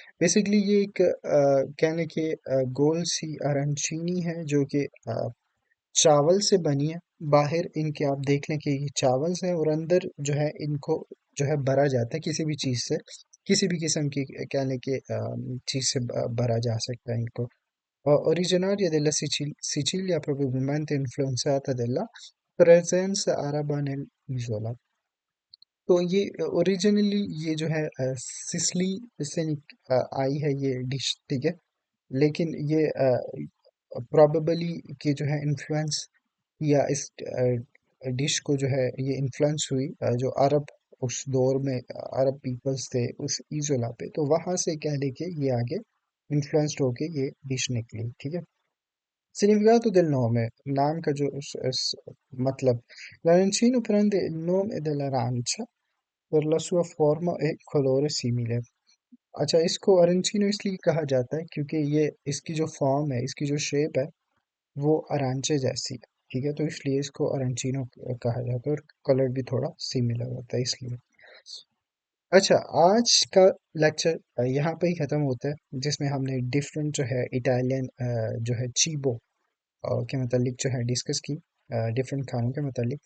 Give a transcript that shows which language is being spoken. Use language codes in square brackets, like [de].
[hi] Basically ये एक कहने के गोल सी अरंचीनी है जो कि चावल से बनी है। बाहर इनके आप देख लें कि ये चावल से है और अंदर जो है इनको जो है भरा जाता है किसी भी चीज़ से, किसी भी किस्म की कहने के चीज़ से भरा जा सकता है इनको। [it] Originaria della Sicilia, probabilmente influenzata dalla presenza araba nell'isola। [hi] तो ये ओरिजिनली ये जो है सिसली से आई है ये डिश। ठीक है, लेकिन ये प्रोबेबली कि जो है इन्फ्लुएंस या इस डिश को जो है ये इन्फ्लुएंस हुई जो अरब उस दौर में अरब पीपल्स थे उस इजोला पे, तो वहां से कह लेके ये आगे इन्फ्लुएंस्ड होके ये डिश निकली। ठीक है, [it] significato del nome, [hi] नाम का जो मतलब, [it] l'arancino prende il nome dell'arancia per la sua forma e colore simile। [hi] अच्छा, इसको अरेंचिनो इसलिए कहा जाता है क्योंकि ये इसकी जो फॉर्म है, इसकी जो शेप है, वो अरांचे जैसी है। ठीक है, तो इसलिए इसको अरेंचिनो कहा जाता है और कलर भी थोड़ा सिमिलर होता है इसलिए। अच्छा, आज का लेक्चर यहाँ पे ही ख़त्म होता है, जिसमें हमने डिफरेंट जो है इटालियन जो है चीबो के मतलब जो है डिस्कस की डिफरेंट खानों के मतलब।